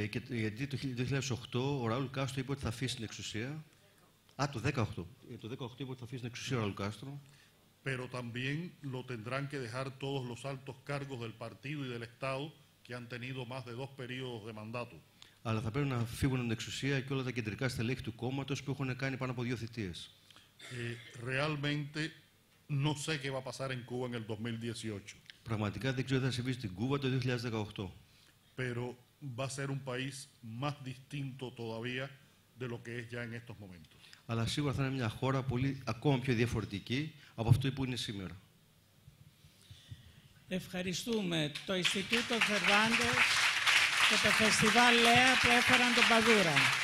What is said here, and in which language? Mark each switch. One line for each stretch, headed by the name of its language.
Greek: Γιατί το 2008 ο Ραούλ Κάστρο είπε ότι θα αφήσει την εξουσία. Το 2018. Το 2018 είπε ότι θα αφήσει την εξουσία ο Ραούλ Κάστρο.
Spanish: Pero también lo tendrán que dejar todos los altos cargos del partido y del Estado que han tenido más de 2 periodos de mandato.
Greek: Αλλά θα πρέπει να φύγουν από την εξουσία και όλα τα κεντρικά στελέχη του κόμματος που έχουν κάνει πάνω από 2 θητείες.
Spanish: Realmente no sé qué va a pasar en Cuba en el 2018.
Greek: Πραγματικά δεν ξέρω τι θα συμβεί στην Κούβα το 2018.
Spanish: Pero va a ser un país más distinto todavía de lo que es ya en estos momentos.
Greek: Αλλά σίγουρα θα είναι μια χώρα ακόμα πιο διαφορετική από αυτό που είναι σήμερα. Ευχαριστούμε το Ινστιτούτο Cervantes και το Φεστιβάλ Λέα που έφεραν τον Παδούρα.